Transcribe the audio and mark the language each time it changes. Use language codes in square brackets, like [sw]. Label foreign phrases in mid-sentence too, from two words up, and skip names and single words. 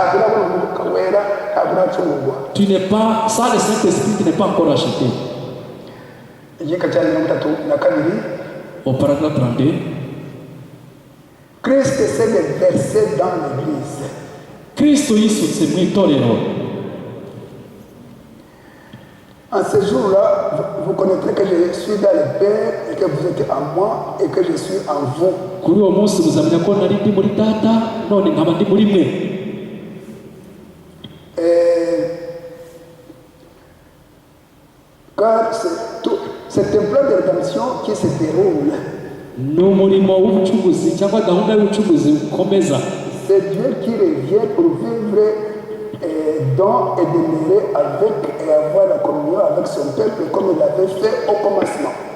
[fr] Tu n'es pas, sans le Saint-Esprit, tu n'es pas encore racheté. Au paragraphe 32. Christ s'est versé dans l'église. [rw] Cristo yisutse mu itorero. [fr] En ce jour-là, vous connaîtrez que je suis dans le Père et que vous êtes en moi et que je suis en vous. [rw] Kuri uwo munsi muzamenya ko nari ndi muri Data none nkaba ndi muri mwe. [fr] Car c'est un plan de rédemption qui se déroule. C'est Dieu qui revient pour vivre dans et demeurer avec et avoir la communion avec son peuple comme il l'avait fait au commencement.